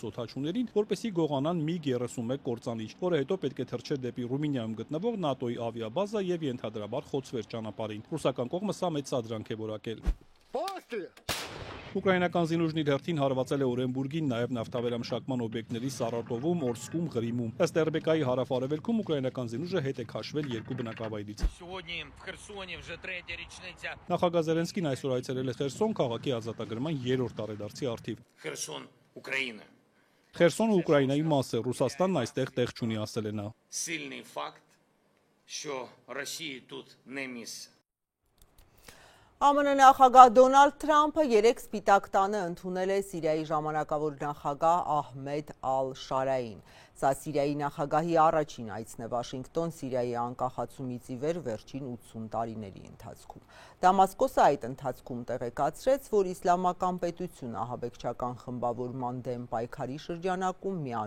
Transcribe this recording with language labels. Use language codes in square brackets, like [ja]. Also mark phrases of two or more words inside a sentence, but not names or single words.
[hy] օդաչուներին, որպեսզի գողանան MiG-31 կործանիչ, որը հետո պետք է թռչեր դեպի Ռումինիայում գտնվող ՆԱՏՕ-ի ավիաբազա եւ ենթադրաբար խոցվեր ճանապարհին։ Ռուսական կողմը սա մեծ սադրանք է որակել։ Ուկրաինական զինուժն իր հերթին հարվածել է Օրենբուրգին, նաև նավթավերամշակման օբյեկտների Սարատովում, Օրսկում, Ղրիմում։ Ըստ ՌԲԿ-ի հարավ-արևելքում ուկրաինական զինուժը հետ է քաշվել 2 բնակավայրից։ Նախագահ Զելենսկին այսօր այցելել է Խերսոն, քաղաքի ազատագրման 3-րդ տարեդարձի առթիվ։ Խերսոնը Ուկրաինայի մաս է, Ռուսաստանն այստեղ տեղ չունի, ասել է նա։ [uk] Сильний факт, що Росії тут не місце. [hy] ԱՄՆ նախագահ Դոնալդ Թրամփը 3 Սպիտակ տանը ընդունել է Սիրիայի ժամանակավոր նախագահ Ահմեդ Ալ-Շարային։ Սա Սիրիայի նախագահի առաջին այցն է Վաշինգտոն Սիրիայի անկախացումից ի վեր վերջին 80 տարիների ընթացքում։ Դամասկոսը այդ ընթացքում տեղեկացրեց, որ Իսլամական պետություն ահաբեկչական խմբավորման դեմ պայքարի շրջանակում միանում